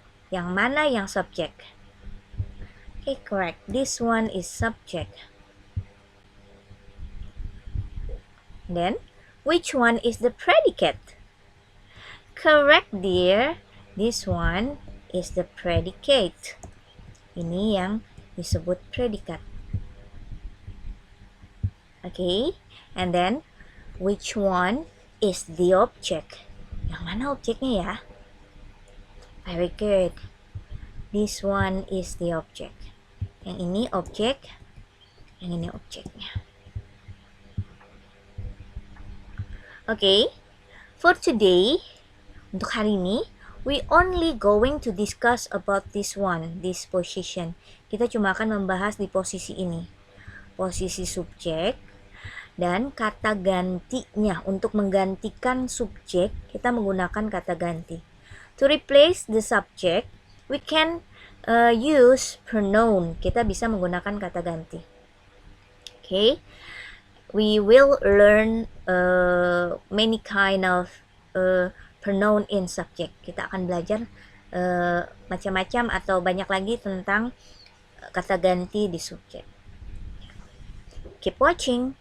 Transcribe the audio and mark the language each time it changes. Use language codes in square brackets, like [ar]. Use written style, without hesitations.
[id] Yang mana yang subject? [en] Okay, correct. This one is subject. Then, which one is the predicate? Correct, dear. This one is the predicate. [id] Ini yang disebut predikat. [en] Okay, and then which one is the object? [id] Yang mana objeknya ya? [en] Very good. This one is the object. [id] Yang ini objek, yang ini objeknya. [en] Okay, for today, [id] untuk hari ini, [en] we only going to discuss about this one, this position. [id] Kita cuma akan membahas di posisi ini. Posisi subjek dan kata gantinya. Untuk menggantikan subjek, kita menggunakan kata ganti. [en] To replace the subject, we can use pronoun. [id] Kita bisa menggunakan kata ganti. [en] Okay, we will learn many kind of pronoun in subject. [id] Kita akan belajar macam-macam atau banyak lagi tentang kata ganti di subjek. [en] Keep watching.